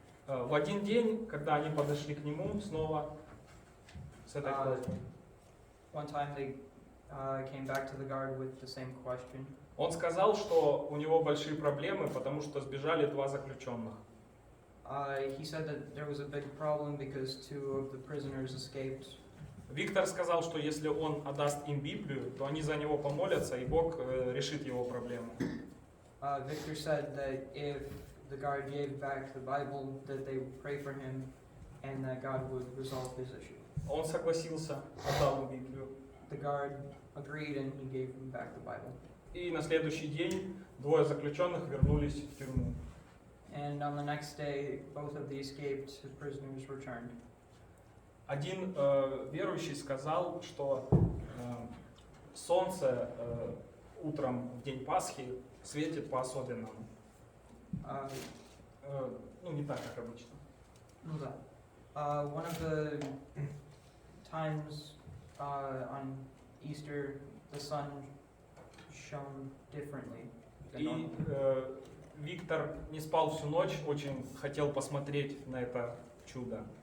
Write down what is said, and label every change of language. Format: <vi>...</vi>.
<ru>В один день, когда они подошли к нему снова с этой просьбой,</ru> <en>One time they came back to the guard with the same question.</en> <ru>он сказал, что у него большие проблемы, потому что сбежали 2 заключенных.</ru> <en>He said that there was a big problem because 2 of the prisoners escaped.</en> <ru>Виктор сказал, что если он отдаст им Библию, то они за него помолятся, и Бог решит его проблему.</ru> <en>Victor said that if the guard gave back the Bible, that they would pray for him and that God would resolve his issue.</en> <ru>Он согласился, отдал им Библию.</ru> <en>The guard agreed and he gave him back the Bible.</en> <ru>И на следующий день 2 заключенных вернулись в тюрьму.</ru> <en>And on the next day, both of the escaped prisoners returned.</en> <ru>Один верующий сказал, что солнце утром в день Пасхи светит по-особенному. Ну, не так, как обычно. Ну да.</ru> <en>One of the times on Easter, the sun shone differently than</en> <ru>И</ru> <en>normal.</en> <ru>Виктор не спал всю ночь, очень хотел посмотреть на это чудо.</ru>